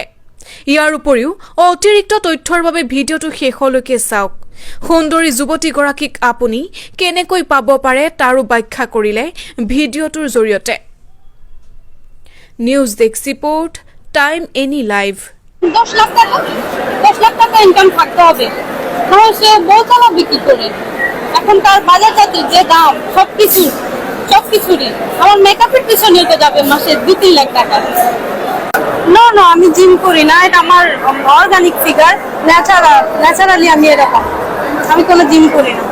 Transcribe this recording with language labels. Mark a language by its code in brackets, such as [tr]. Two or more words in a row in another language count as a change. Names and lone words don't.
[as] ইয়াৰ উপৰিও অতিৰিক্ত তথ্যৰ বাবে ভিডিঅ'টো শেষলৈকে চাওক। সুন্দৰী যুৱতীগৰাকীক আপুনি কেনেকৈ পাব পাৰে তাৰো ব্যাখ্যা কৰিলে ভিডিঅ'টোৰ জৰিয়তে। [en] News desk report, Time Any Live. [bn] 10 লাখ টাকা ইনকাম থাকতে হবে, তাহলে সে বউ চালাবে কি করে? এখনকার বাজার জাতির যে দাম সবকিছুরই আমার মেকআপের পিছনে তো যাবে মাসে 2-3 লাখ টাকা। না আমি জিম করি না, এটা আমার [en] organic figure, [bn] ন্যাচারালি আমি এরকম, আমি কোনো জিম করি না।